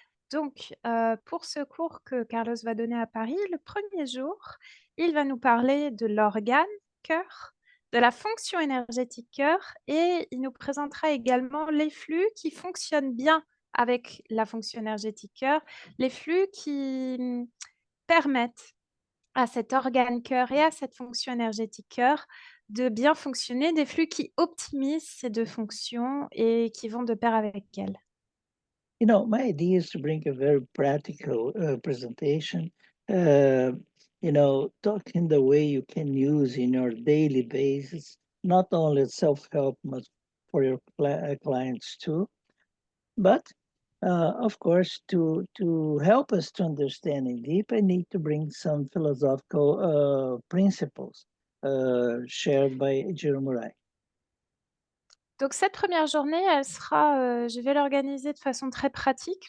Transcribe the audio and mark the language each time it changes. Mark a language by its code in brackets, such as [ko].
[fr] Donc, pour ce cours que Carlos va donner à Paris, le premier jour, il va nous parler de l'organe cœur, de la fonction énergétique cœur, et il nous présentera également les flux qui fonctionnent bien avec la fonction énergétique cœur, les flux qui permettent à cet organe cœur et à cette fonction énergétique cœur de bien fonctionner, des flux qui optimisent ces deux fonctions et qui vont de pair avec elles. [en] My idea is to bring a very practical presentation, talking the way you can use in your daily basis, not only self-help, but for your clients too. But of course, to help us to understand in deep, I need to bring some philosophical principles shared by Jiro Murai. [fr] Donc, cette première journée, je vais l'organiser de façon très pratique.